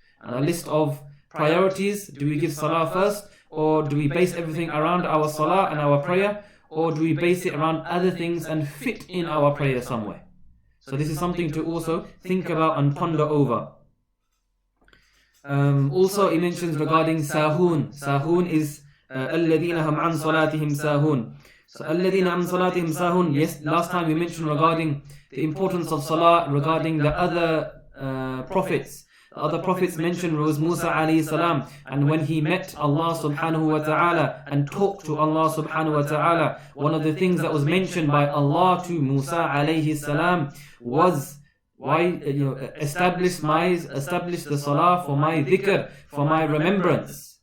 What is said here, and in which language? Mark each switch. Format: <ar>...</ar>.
<en>And a list of priorities, do we give salah first, or do we base everything around our salah and our prayer? Or do we base it around other things and fit in our prayer somewhere? So this is something to also think about and ponder over. Also, he mentions regarding sahun.</en> <ar>Sahun is الَّذِينَ هُمْ عَنْ صَلَاتِهِمْ سَاهُونَ. So الَّذِينَ عَنْ صَلَاتِهِمْ سَاهُونَ.</ar> <en>Yes, last time we mentioned regarding the importance of salah, regarding the other prophets. The other prophets mentioned was Musa alayhi salam, and when he met Allah subhanahu wa ta'ala and talked to Allah subhanahu wa ta'ala, one of the things that was mentioned by Allah to Musa alayhi salam was, establish the salah for my dhikr, for my remembrance.</en>